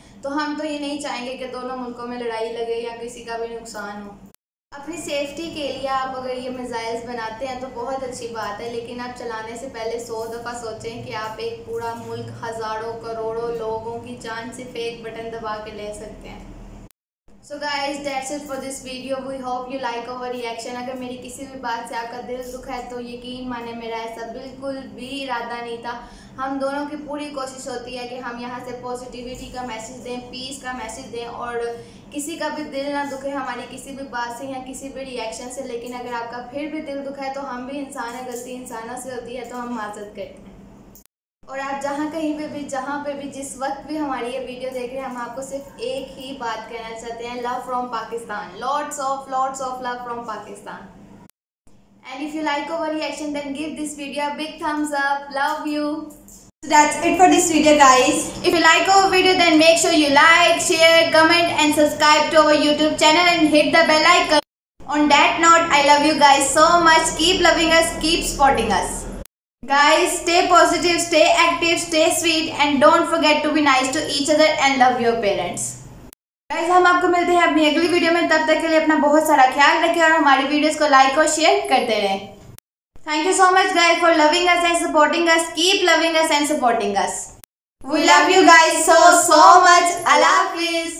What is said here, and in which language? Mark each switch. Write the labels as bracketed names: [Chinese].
[Hindi] तो हम तो ये नहीं चाहेंगे कि दोनों मुल्कों में लड़ाई लगे या किसी का भी नुकसान हो। अपनी सेफ्टी के लिए आप अगर ये मिसाइल्स बनाते हैं तो बहुत अच्छी बात है, लेकिन आप चलाने से पहले 100 दफ़ा सोचें कि आप एक पूरा मुल्क, हज़ारों करोड़ों लोगों की जान सिर्फ एक बटन दबा के ले सकते हैं। [English] So guys, that's it for this video. We hope you like our reaction. [Hindi] अगर मेरी किसी भी बात से आपका दिल दुखा है तो यकीन माने मेरा ऐसा बिल्कुल भी इरादा नहीं था। हम दोनों की पूरी कोशिश होती है कि हम यहाँ से पॉजिटिविटी का मैसेज दें, पीस का मैसेज दें, और किसी का भी दिल ना दुखे हमारी किसी भी बात से या किसी भी रिएक्शन से। लेकिन अगर आपका फिर भी दिल दुखा है तो हम भी इंसान है, गलती इंसानों से होती है, तो हम माज़रत करते हैं। और आप जहाँ पे भी जिस वक्त भी हमारी ये वीडियो देख रहे हैं, हम आपको सिर्फ एक ही बात कहना चाहते हैं, [English] Love from Pakistan, lots of love from Pakistan. And if you like our reaction then give this video a big thumbs up, love you. So that's it for this video, guys. If you like our video then make sure you like, share, comment and subscribe to our YouTube channel and hit the bell icon. On that note, I love you guys so much. Keep loving us, keep supporting us. Guys, stay positive, stay active, stay sweet and don't forget to be nice to each other and love your parents. [Hindi] Guys, हम आपको मिलते हैं अपनी अगली video में। तब तक के लिए अपना बहुत सारा ख्याल रखें और हमारी वीडियोस को लाइक और शेयर करते रहें। [English] Thank you so much guys for loving us and supporting us. Keep loving us and supporting us. We love you guys so much. Allah Hafiz.